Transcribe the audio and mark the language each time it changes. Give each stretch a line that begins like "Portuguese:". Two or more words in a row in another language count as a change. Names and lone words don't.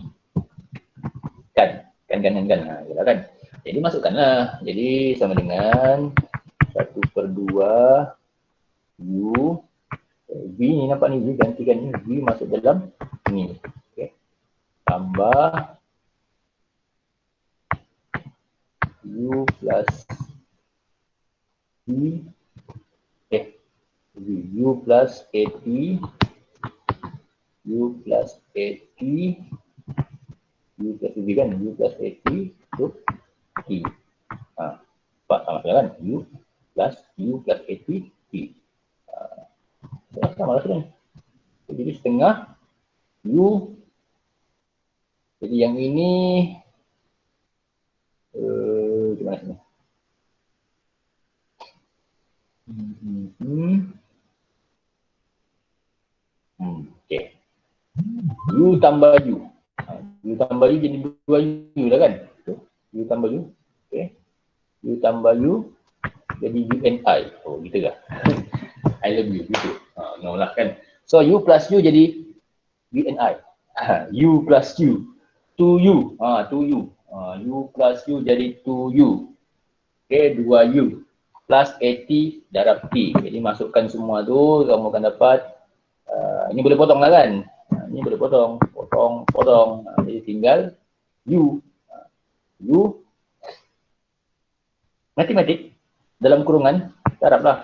Malay: Kan? Kan. Jadi masukkanlah. Jadi sama dengan 1/2 U. V ni nampak ni, V gantikan ni. V masuk dalam ni. Okay. Tambah U plus V. U plus AT. U plus AT. U plus V kan? U plus AT untuk T. Nampak sama kan? U plus AT T. Sama lah kan? Jadi setengah U. Jadi yang ini gimana sini? Okay. U tambah U. U tambah U jadi 2 U lah kan? U tambah U. Okay. U tambah U jadi UNI. Oh gitu lah.
English: I love you
Malay: gitu. No lah kan. So U plus U jadi UNI. U plus U. 2U. 2U. U plus U jadi 2U. Okay, 2U. Plus AT darab T. Jadi masukkan semua tu, kamu akan dapat ini boleh potong lah kan? Ini boleh potong. Potong. Jadi tinggal U. U. Matematik. Dalam kurungan, darablah.